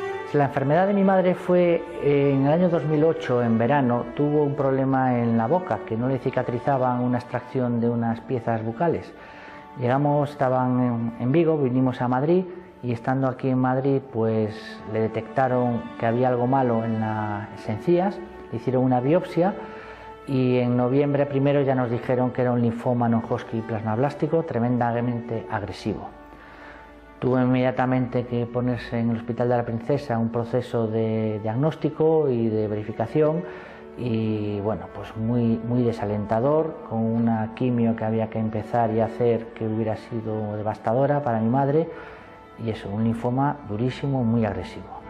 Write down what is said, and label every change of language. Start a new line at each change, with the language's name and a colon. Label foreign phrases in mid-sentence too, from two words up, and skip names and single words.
Spanish: La enfermedad de mi madre fue en el año 2008, en verano, tuvo un problema en la boca, que no le cicatrizaban una extracción de unas piezas bucales. Llegamos, estaban en Vigo, vinimos a Madrid y estando aquí en Madrid pues le detectaron que había algo malo en las encías, le hicieron una biopsia y en noviembre primero ya nos dijeron que era un linfoma non-Hodgkin plasmablástico tremendamente agresivo. Tuvo inmediatamente que ponerse en el Hospital de la Princesa un proceso de diagnóstico y de verificación y bueno, pues muy desalentador, con una quimio que había que empezar y hacer que hubiera sido devastadora para mi madre y eso, un linfoma durísimo, muy agresivo.